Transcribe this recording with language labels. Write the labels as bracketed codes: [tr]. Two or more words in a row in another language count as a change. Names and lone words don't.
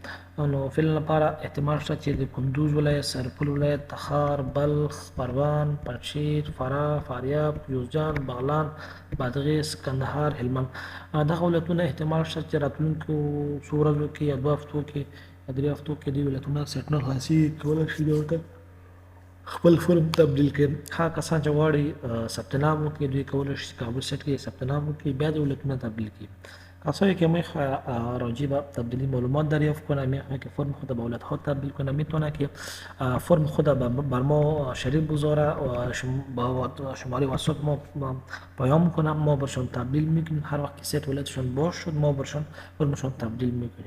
[ps] نو فعلا لپاره احتمال شته چې د کندوز ولایت، سرپل ولایت، تخار، بلخ، پروان، پنجشیر، فراه، فاریاب، یوزجان، بغلان، بادغیس، کندهار، هلمند دغه ولایتونه احتمال شته چې راتلونکو څو ورځو کې یا 2 هفتو کې یا 3 هفتو کې دې ولایتونه سیټونه خلاصي کولی شي ورته خپل فرم تبدیل کړي. هغه کسان چې غواړي ثبت نام وکړي دوی کولی شي کابل سیټ کې ثبت نام وکړي، بیا د ولایتونه تبدیل کړي. [fa] کسایی که میخواه راجع به تبدیلی معلومات دریافت کنه، میخواه که فرم خود به ولایت ها تبدیل کنه، میتونه که فرم خود بر ما شریک بذاره و با شماره واتساپ ما پیام کنه، ما برشان تبدیل میکنیم. هر وقت که سیت ولایتشان باز شد ما برشان فرمشان تبدیل میکنیم.